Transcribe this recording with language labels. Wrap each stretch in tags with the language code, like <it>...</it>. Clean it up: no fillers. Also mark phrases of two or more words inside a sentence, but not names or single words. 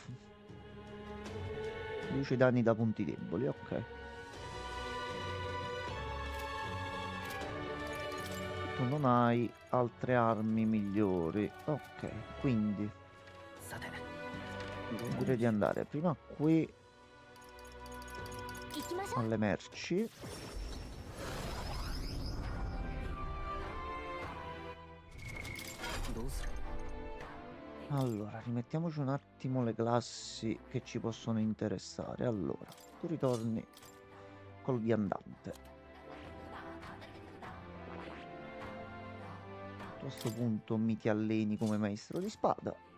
<it>Riduce i danni da punti deboli. Ok. Tu non hai altre armi migliori. Ok. Quindi</it> <ja>さて</ja> <it>direi di andare prima qui</it> <ja>行きましょう</ja> <it>alle merci.</it> <ja>どうする</ja> <it>Allora, rimettiamoci un attimo le classi che ci possono interessare. Allora, tu ritorni col viandante. Tu a questo punto mi ti alleni come maestro di spada.</it>